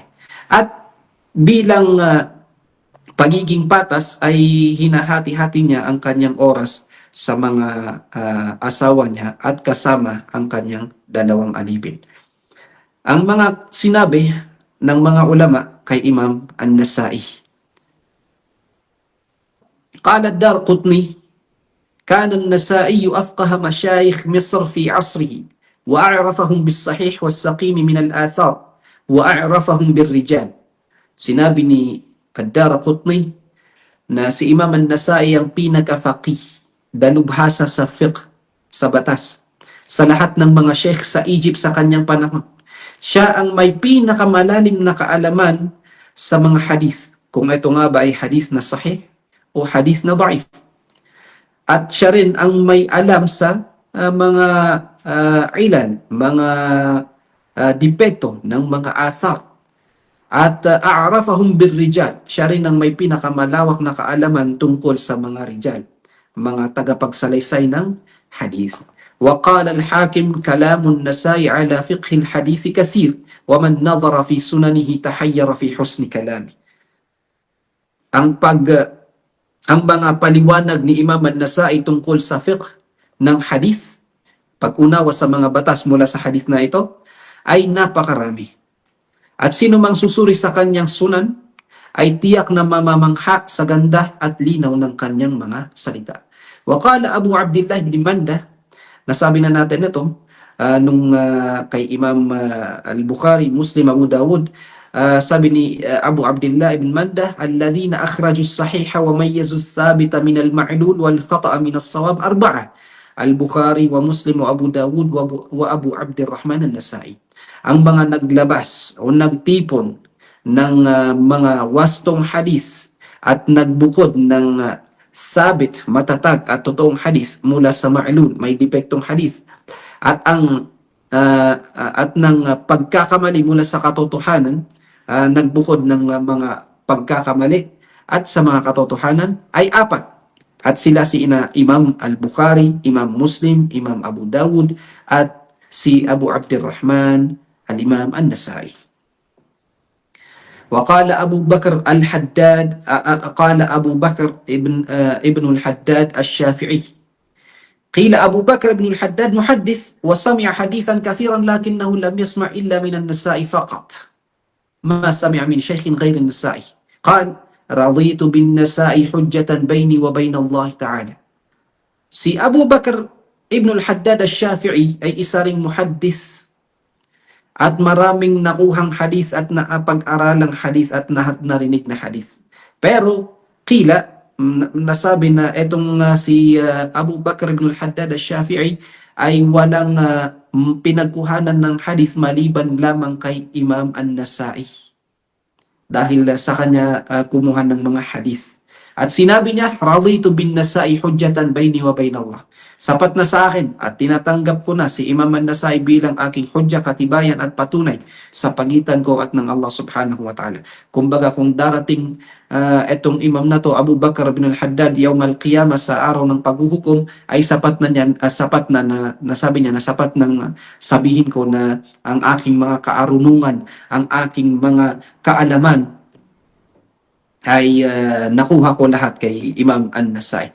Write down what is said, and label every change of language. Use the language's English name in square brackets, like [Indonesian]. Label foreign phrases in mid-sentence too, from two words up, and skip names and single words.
[Filipino] At bilang pagiging patas ay hinahati-hati niya ang kanyang oras sa mga asawa niya at kasama ang kanyang 2 alipin. Ang mga sinabi ng mga ulama kay Imam An-Nasai. [Arabic] قال الدارقطني كان النسائي أفقه مشايخ مصر في عصره وأعرفهم بالصحيح والسقيم من الآثار وأعرفهم بالرجال. [Filipino] Sinabi ni Ad-Darqutni na si Imam An-Nasai ang pinaka-faqih, dalubhasa sa fiqh, sa batas, sa lahat ng mga sheikh sa Egypt sa kanyang panahon. Siya ang may pinakamalalim na kaalaman sa mga hadith, kung ito nga ba ay hadith na sahih o hadith na da'if. At siya rin ang may alam sa mga ilan, mga depekto ng mga athar. [Arabic] At أعرفهم بالرجال. [Filipino] Siya rin ang may pinakamalawak na kaalaman tungkol sa mga rijal, mga tagapagsalaysay ng hadith. [Arabic] وقال الحاكم كلام النسائي على فقه الحديث كثير ومن نظر في سننه تحير في حسن كلامه. [Filipino] Ang mga paliwanag ni Imam An-Nasai tungkol sa fiqh ng hadith, pag-unawa sa mga batas mula sa hadith na ito, ay napakarami. At sino mang susuri sa kanyang sunan, ay tiyak na mamamangha sa ganda at linaw ng kanyang mga salita. [Arabic] وقال أبو عبد الله ابن منده, [Filipino] nasabi na natin ito, kay [Arabic] Imam Al-Bukhari, Muslim, Abu Dawud, [Filipino] sabi ni [Arabic] Abu Abdullah ibn Manda, الذين أخرجوا الصحيح وميزوا الثابت من المعلول والخطأ من الصواب 4. البخاري ومسلم وأبو داود وأبو عبد الرحمن النسائي. [Filipino] Ang mga naglabas o nagtipon ng mga wastong hadith at nagbukod ng sabit, matatag at totoong hadith mula sa ma'lul, may depektong hadith, at ng pagkakamali mula sa katotohanan, nagbukod ng mga pagkakamali at sa mga katotohanan ay 4. At sila si Imam Al-Bukhari, Imam Muslim, Imam Abu Dawud, at si Abu Abdurrahman Al-Imam An-Nasai. [Arabic] وقال أبو بكر الحداد قال أبو بكر ابن الحداد الشافعي قيل أبو بكر بن الحداد محدث وسمع حديثا كثيرا لكنه لم يسمع إلا من النساء فقط ما سمع من شيخ غير النساء قال رضيت بالنساء حجة بيني وبين الله تعالى. [Filipino] Si Abu Bakr ibn al-Haddad al-Shafi'i ay isa ring muhaddis at maraming nakuhang hadith at napag-aralang hadith at narinig na hadith. Pero nasabi na itong si Abu Bakr ibn al-Haddad al-Shafi'i ay walang pinagkuhanan ng hadith maliban lamang kay Imam An-Nasa'i. Dahil sa kanya kumuha ng mga hadith. At sinabi niya, [Arabic] رضيت بالنسائي حجة بيني وبين الله. [Filipino] Sapat na sa akin at tinatanggap ko na si Imam An-Nasa'i bilang aking hujja, katibayan at patunay sa pagitan ko at ng Allah [Arabic] سبحانه وتعالى. [Filipino] Kumbaga kung darating etong imam na to, Abu Bakr bin al-Haddad, [Arabic] يوم القيامة [Filipino] sa araw ng paghuhukom, ay sapat na niyan, sapat na nasabi niya na sapat nang sabihin ko na ang aking mga kaarunungan, ang aking mga kaalaman ay nakuha ko lahat kay Imam An-Nasa'i.